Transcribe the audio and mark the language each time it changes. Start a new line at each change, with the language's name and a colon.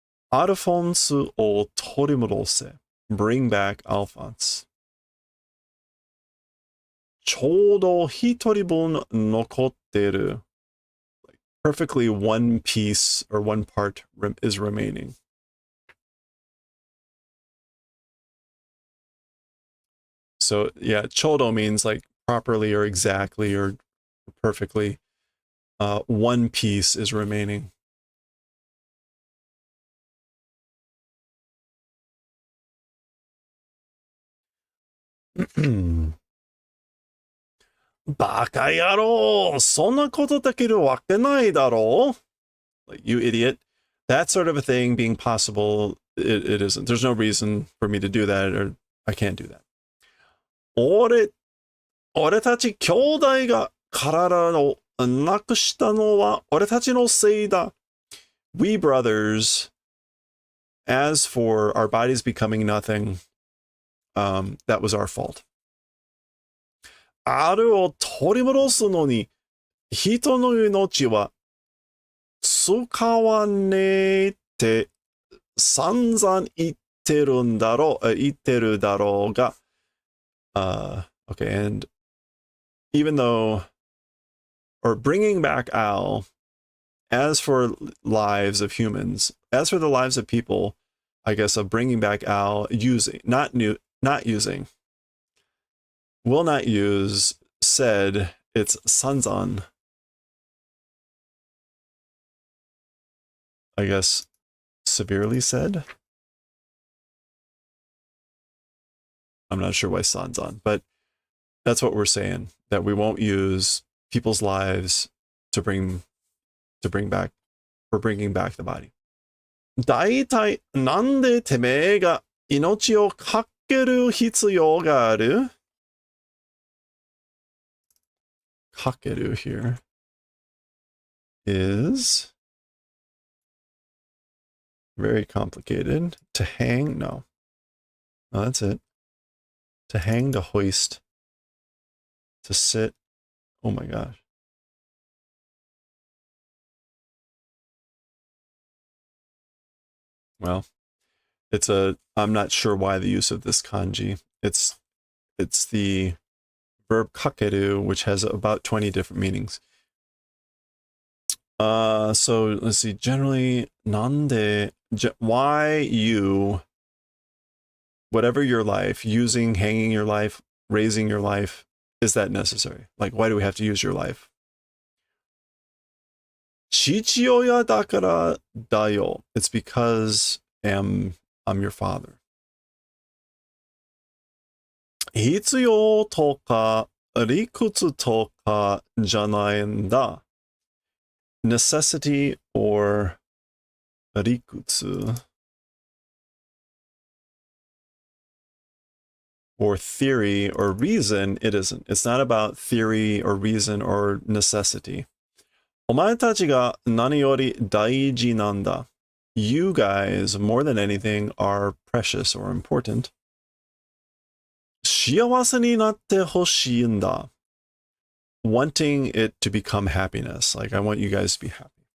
Japanese: アルフォンスを取り戻せ
English: bring back Alphonse.
Japanese: ちょうど一人分残ってる.
English: Perfectly one piece or one part is remaining. So yeah, chodo means like properly or exactly or perfectly. One piece is remaining.
Japanese: Baka yaro! そんなことできるわけないだろ?
English: Like, you idiot. That sort of a thing being possible, it isn't. There's no reason for me to do that, or I can't do that.
Japanese: 俺たち兄弟が体をなくしたのは俺たちのせいだ.
English: We brothers, as for our bodies becoming nothing, that was our fault.
Japanese: あるを取り戻すのに人の命は使わねえって散々言ってるだろうが.
English: Okay, and even though, or bringing back Al, as for lives of humans, as for the lives of people, I guess of bringing back Al, not using, will not use, said, it's sanzan. I guess severely said. I'm not sure why sanzan, but that's what we're saying, that we won't use people's lives to bring back, for bringing back the body.
Japanese: 大体なんでてめえが命をかける必要がある?
English: かける here is very complicated. To hang? No, that's it. To hang, to hoist, to sit. Oh my gosh. Well, I'm not sure why the use of this kanji. It's the verb kakeru, which has about 20 different meanings. So let's see. Generally, nande, why you, whatever your life, using, hanging your life, raising your life, is that necessary? Like, why do we have to use your life?
Japanese: 父親だからだよ.
English: It's because I'm your father.
Japanese: 必要とか理屈とかじゃないんだ.
English: Necessity or 理屈 or theory or reason, it isn't. It's not about theory or reason or necessity.
Japanese: お前たちが何より大事なんだ.
English: You guys, more than anything, are precious or important.
Japanese: 幸せになってほしいんだ.
English: Wanting it to become happiness. Like, I want you guys to be happy.